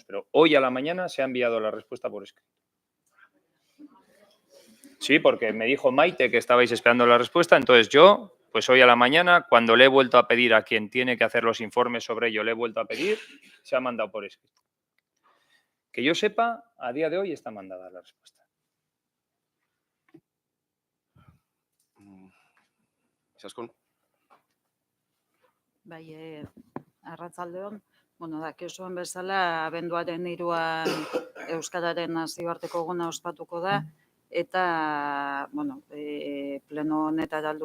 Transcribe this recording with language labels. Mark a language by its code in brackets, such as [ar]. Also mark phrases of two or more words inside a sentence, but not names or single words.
[es] Pero hoy a la mañana se ha enviado la respuesta por escrito. Sí, porque me dijo Maite que estabais esperando la respuesta. Entonces yo, pues hoy a la mañana, cuando le he vuelto a pedir a quien tiene que hacer los informes sobre ello, le he vuelto a pedir, se ha mandado por escrito. Que yo sepa, a día de hoy está mandada la respuesta. Izaskun? [eu] Bai, arratsaldeon, dakizuen bezala, abenduaren 3an Euskararen nazioarteko eguna ospatuko da, eta, pleno honetara heldu